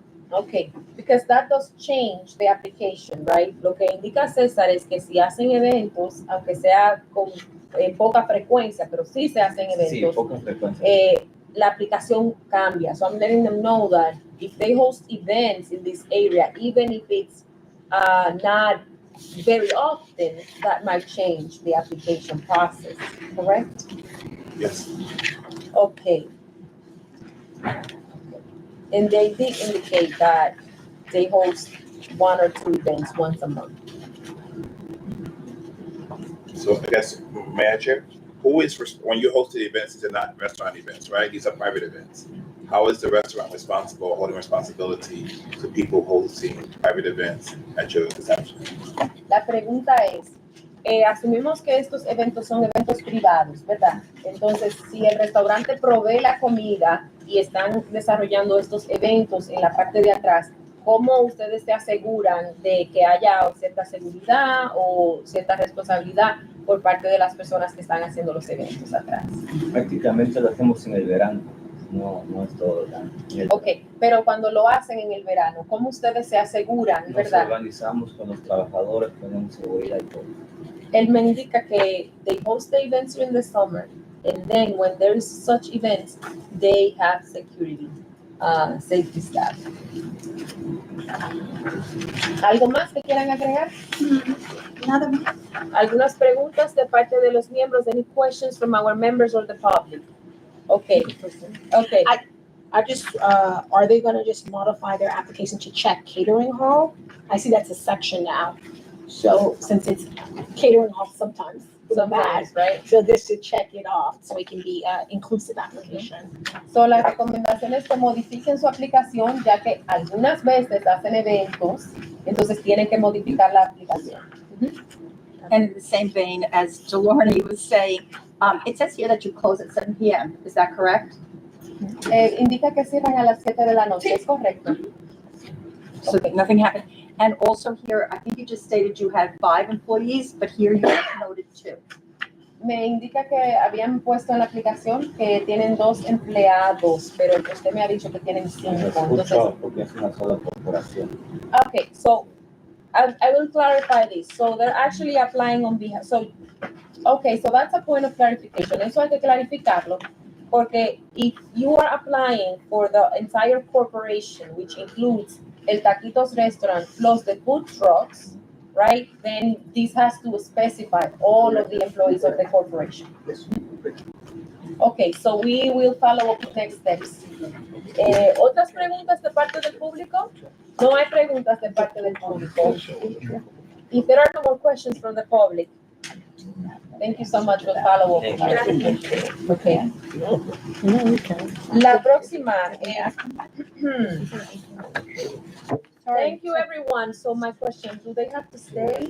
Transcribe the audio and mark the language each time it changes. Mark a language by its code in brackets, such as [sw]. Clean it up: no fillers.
[en] Okay, because that does change the application, right? [es] Lo que indica César es que si hacen eventos, aunque sea con poca frecuencia, pero sí se hacen Sí, eventos, poca frecuencia. la aplicación cambia. [en] So I'm letting them know that if they host events in this area, even if it's not very often, that might change the application process, correct? Yes. Okay. And they did indicate that they host 1 or 2 events once a month. So I guess, may I chair? Who is, when you host the events, these are not restaurant events, right? These are private events. How is the restaurant responsible, holding responsibility to people hosting private events at your establishment? [es] La pregunta es, asumimos que estos eventos son eventos privados, ¿verdad? Entonces, si el restaurante provee la comida y están desarrollando estos eventos en la parte de atrás, ¿cómo ustedes se aseguran de que haya cierta seguridad o cierta responsabilidad por parte de las personas que están haciendo los eventos atrás? Prácticamente lo hacemos en el verano, no es todo el año. Ok, pero cuando lo hacen en el verano, ¿cómo ustedes se aseguran, Nos verdad? organizamos con los trabajadores, ponemos seguridad y todo. Él me indica que [en] they host the events during the summer, and then when there is such events, they have security, safety staff. [es] ¿Algo más que quieran agregar? Nada más. ¿Algunas preguntas de parte de los miembros? [en] Any questions from our members or the public? Okay. Okay. I just, are they gonna just modify their application to check catering hall? I see that's a section now. So since it's catering hall sometimes, Sometimes, right? so this should check it off, so it can be inclusive application. [es] So, la recomendación es que modifiquen su aplicación, ya que algunas veces hacen eventos, entonces tienen que modificar la aplicación. [en] And in the same vein as Delorny was saying, it says here that you close at 7 p.m. Is that correct? [es] Indica que cierran a las 7 de la noche, ¿es correcto? [en] So that nothing happened. And also here, I think you just stated you had 5 employees, but here you noted 2. [es] Me indica que habían puesto en la aplicación que tienen 2 empleados, pero usted me ha dicho que tienen 5. Entonces, Porque es una sola corporación. [en] okay, so I will clarify this. So they're actually applying on behalf. So, okay, so that's a point of clarification. [es] Eso hay que clarificarlo, porque [en] if you are applying for the entire corporation, which includes El Taquitos restaurant plus the food trucks, right? Then this has to specify all of the employees of the corporation. Okay, so we will follow up with next steps. [es] ¿Otras preguntas de parte del público? No hay preguntas de parte del público. [en] If there are no more questions from the public, thank you so much for the follow-up. Okay. [es] La próxima. [en] Thank you, everyone. So my question, do they have to stay?